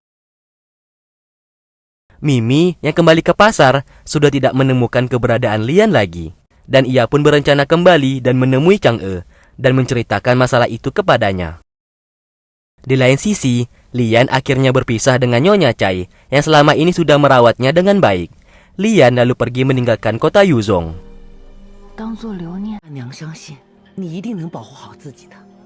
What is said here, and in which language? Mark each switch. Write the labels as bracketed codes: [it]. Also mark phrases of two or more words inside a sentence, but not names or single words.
[id] Mimi yang kembali ke pasar sudah tidak menemukan keberadaan Lian lagi, dan ia pun berencana kembali dan menemui Chang'e dan menceritakan masalah itu kepadanya. Di lain sisi, Lian akhirnya berpisah dengan Nyonya Chai yang selama ini sudah merawatnya dengan baik. Lian lalu pergi meninggalkan kota Yuzhong. [zh] 当作留念。娘相信你一定能保护好自己的。